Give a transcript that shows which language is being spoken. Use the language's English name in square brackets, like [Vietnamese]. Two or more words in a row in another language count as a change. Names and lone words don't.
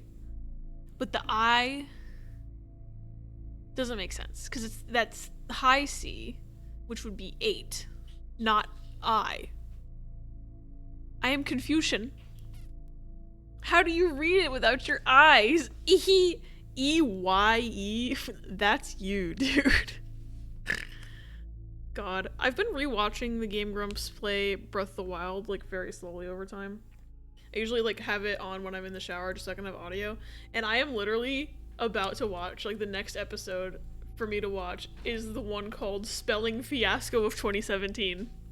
[English] But the I doesn't make sense, because that's high C, which would be 8, not I. I am Confucian. How do you read it without your eyes? E-Y-E? That's you, dude. God. I've been rewatching the Game Grumps play Breath of the Wild, like, very slowly over time. I usually, like, have it on when I'm in the shower just so I can have audio. And I am literally about to watch, like, the next episode for me to watch is the one called Spelling Fiasco of 2017.